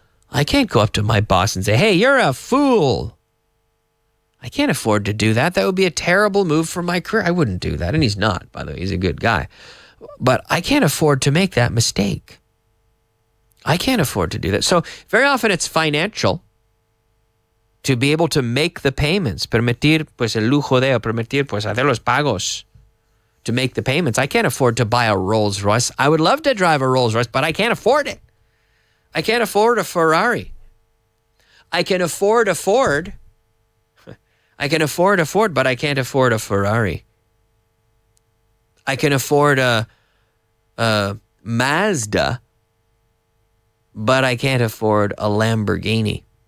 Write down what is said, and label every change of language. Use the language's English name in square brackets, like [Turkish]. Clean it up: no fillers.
[English] I can't go up to my boss and say, hey, you're a fool. I can't afford to do that. That would be a terrible move for my career. I wouldn't do that. And he's not, by the way. He's a good guy. But I can't afford to make that mistake. I can't afford to do that. So very often it's financial to be able to make the payments. [Spanish] Permitir pues el lujo de, o permitir pues hacer los pagos. [English] To make the payments. I can't afford to buy a Rolls Royce. I would love to drive a Rolls Royce, but I can't afford it. I can't afford a Ferrari. I can afford a Ford. I can afford a Ford, but I can't afford a Ferrari. I can afford a Mazda, but I can't afford a Lamborghini.